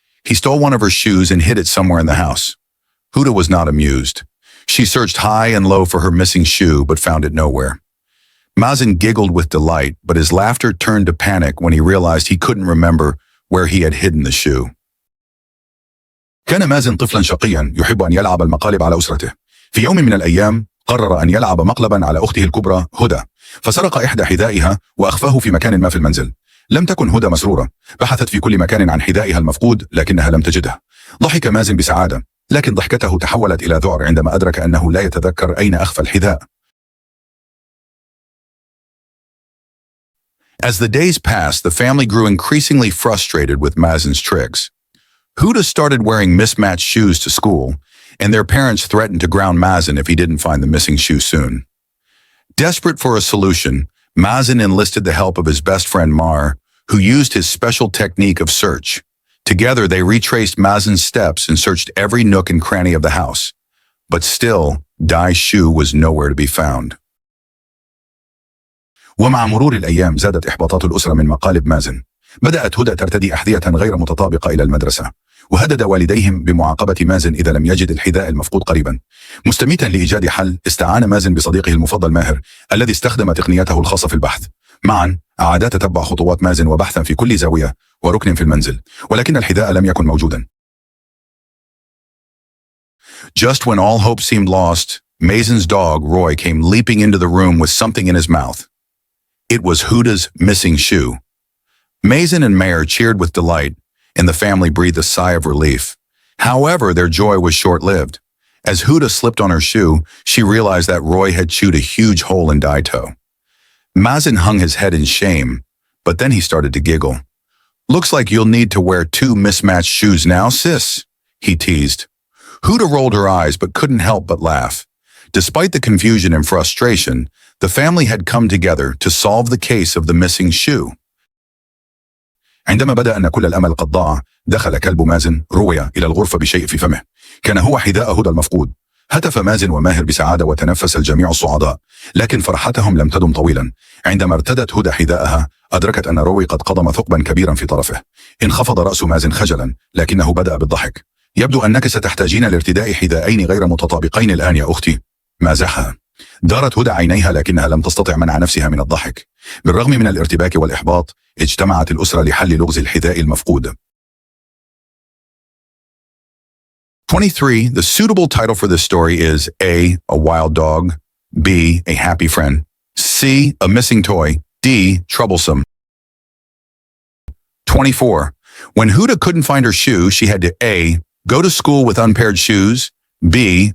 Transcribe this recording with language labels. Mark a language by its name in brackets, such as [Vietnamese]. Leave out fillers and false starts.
[English] He stole one of her shoes and hid it somewhere in the house. Huda was not amused. She searched high and low for her missing shoe, but found it nowhere. Mazen giggled with delight, but his laughter turned to panic when he realized he couldn't remember where he had hidden the shoe. [Arabic] كان مازن طفلا شقيا يحب أن يلعب المقالب على أسرته. في يوم من الأيام قرر أن يلعب مقلبا على أخته الكبرى هدى، فسرق إحدى حذائها وأخفاه في مكان ما في المنزل. لم تكن هدى مسرورة، بحثت في كل مكان عن حذائها المفقود لكنها لم تجده. ضحك مازن بسعادة، لكن ضحكته تحولت إلى ذعر عندما أدرك أنه لا يتذكر أين أخفى الحذاء. [English] As the days passed, the family grew increasingly frustrated with Mazen's tricks. Huda started wearing mismatched shoes to school, and their parents threatened to ground Mazen if he didn't find the missing shoe soon. Desperate for a solution, Mazen enlisted the help of his best friend Mar, who used his special technique of search. Together, they retraced Mazen's steps and searched every nook and cranny of the house. But still, Dai's shoe was nowhere to be found. [Arabic] ومع مرور الأيام زادت إحباطات الأسرة من مقالب مازن. بدأت هدى ترتدي أحذية غير متطابقة إلى المدرسة، وهدد والديهم بمعاقبة مازن إذا لم يجد الحذاء المفقود قريبا. مستميتا لإيجاد حل، استعان مازن بصديقه المفضل ماهر، الذي استخدم تقنيته الخاصة في البحث. معا عادا تتبع خطوات مازن وبحثا في كل زاوية وركن في المنزل، ولكن الحذاء لم يكن موجودا. [English] Just when all hope seemed lost, Mazen's dog, Roy, came leaping into the room with something in his mouth. It was Huda's missing shoe. Mazen and Mayer cheered with delight, and the family breathed a sigh of relief. However, their joy was short-lived. As Huda slipped on her shoe, she realized that Roy had chewed a huge hole in Dai's toe. Mazen hung his head in shame, but then he started to giggle. "Looks like you'll need to wear 2 mismatched shoes now, sis," he teased. Huda rolled her eyes but couldn't help but laugh. Despite the confusion and frustration, the family had come together to solve the case of the missing shoe. [Arabic] عندما بدأ أن كل الأمل قد ضاع، دخل كلب مازن رويا إلى الغرفة بشيء في فمه. كان هو حذاء هدى المفقود. هتف مازن وماهر بسعادة وتنفس الجميع الصعداء، لكن فرحتهم لم تدم طويلا. عندما ارتدت هدى حذاءها، أدركت أن روي قد قضم ثقبا كبيرا في طرفه. انخفض رأس مازن خجلا، لكنه بدأ بالضحك. "يبدو أنك ستحتاجين لارتداء حذائين غير متطابقين الآن يا أختي." مازحها. دارت هدى عينيها لكنها لم تستطع منع نفسها من الضحك. بالرغم من الارتباك والإحباط، اجتمعت الأسرة لحل لغز الحذاء المفقود. [English] 23. The suitable title for this story is A. A wild dog. B. A happy friend. C. A missing toy. D. Troublesome. 24. When Huda couldn't find her shoe, she had to A. Go to school with unpaired shoes. B.